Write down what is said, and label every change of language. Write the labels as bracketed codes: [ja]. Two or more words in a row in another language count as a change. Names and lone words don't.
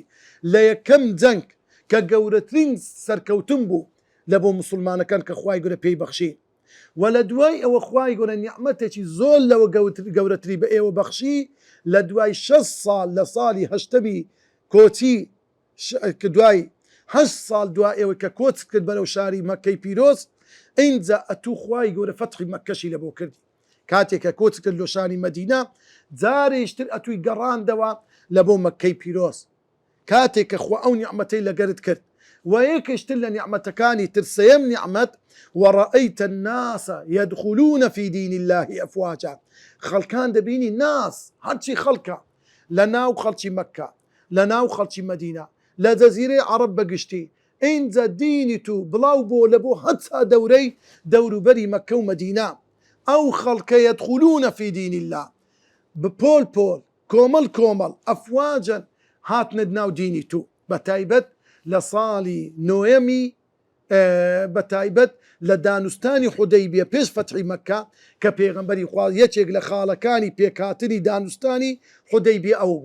[ckb] لە یەکەم جەنگ کە گەورەترین سەرکەوتن بوو لە بۆ مسلمانەکان کە خوای گەورە پێی بەخشی، و لە دوای ئەوە خوای گەورە نیعمەتێکی زۆر لەوە گەورەتری بە ئێوە بەخشی لە دوای 6 ساڵ لە ساڵی هەشتەمی کۆچی دوای 8 ساڵ دوای ئێوە کە کۆچ کرد بەرەو شاری مەککەی پیرۆز، ئینجا ئەتوو خوای گەورە فەتحی مەککەشی لە بۆ کردی. کاتێک کە کۆچ کرد لە شاری مەدینە جارێشتر ئەتووی گەڕاندەوە لە بۆ مەککەی پیرۆز، کاتێک کە خوا ئەو نیعمەتەی لەگەرت کرد. و یەکێشتر لە نیعمەتەکانی تر سەیەم نیعمەت [ar] وەڕەئەیتە الناس يدخلون في دين الله أفواجا، [ckb] خەڵکان دەبینی ناس هەرچی خەڵکە لە ناو خەڵکی مەککە لە ناو خەڵکی مەدینە لە جەزیرەی عەرەب بەگشتی ئینجا دینی تو بڵاو بۆ لە بۆ هەتا دەورەی دەوروبەری مەککە و مەدینە ئەو خەڵکە [ar] يدخلون في دين الله [ckb] بپۆل پۆل کۆمەڵ کۆمەڵ ئەفواجا هاتنە ناو دینی تو. بەتایبەت لە ساڵی نۆیەمی بەتایبەت لە دانوستانی حودەیبیە پێش فەتحی مەککە کە پێغەمبەری خوا یەکێک لە خاڵەکانی پێکهاتنی دانوستانی حودەیبیە ئەو بوو.